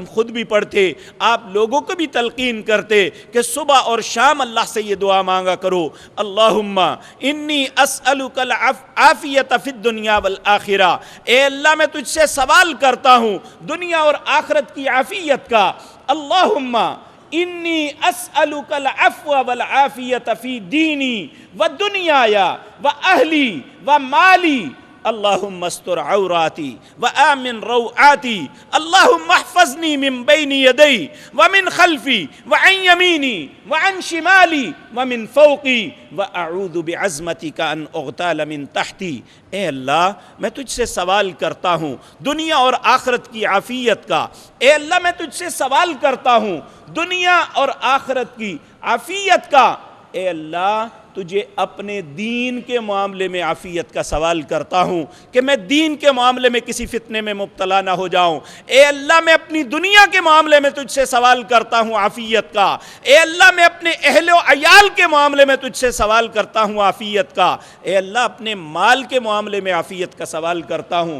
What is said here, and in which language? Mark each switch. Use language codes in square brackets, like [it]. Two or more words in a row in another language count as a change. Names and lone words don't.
[ur] خود بھی پڑھتے، آپ لوگوں کو بھی تلقین کرتے کہ صبح اور شام اللہ سے یہ دعا مانگا کرو، [ar] اللہم انی اسألک العافیت فی الدنیا والآخرہ، [ur] اے اللہ میں تجھ سے سوال کرتا ہوں دنیا اور آخرت کی عافیت کا، [ar] اللہم انی اسألک العفو والعافیت فی دینی و دنیای و اہلی و مالی، اللہم استر عوراتی و آمن روعاتی، اللہم احفظنی من بین یدی ومن خلفی وعن یمینی وعن شمالی ومن فوقی واعوذ بعظمتک ان اغتال من تحتی۔ [ur] اے اللہ میں تجھ سے سوال کرتا ہوں دنیا اور آخرت کی عافیت کا، اے اللہ میں تجھ سے سوال کرتا ہوں دنیا اور آخرت کی عافیت کا، اے اللہ تجھے اپنے دین کے معاملے میں عافیت کا سوال کرتا ہوں کہ میں دین کے معاملے میں کسی فتنے میں مبتلا نہ ہو جاؤں، اے اللہ میں اپنی دنیا کے معاملے میں تجھ سے سوال کرتا ہوں عافیت کا، اے اللہ میں اپنے اہل و عیال کے معاملے میں تجھ سے سوال کرتا ہوں عافیت کا، اے اللہ اپنے مال کے معاملے میں عافیت کا سوال کرتا ہوں۔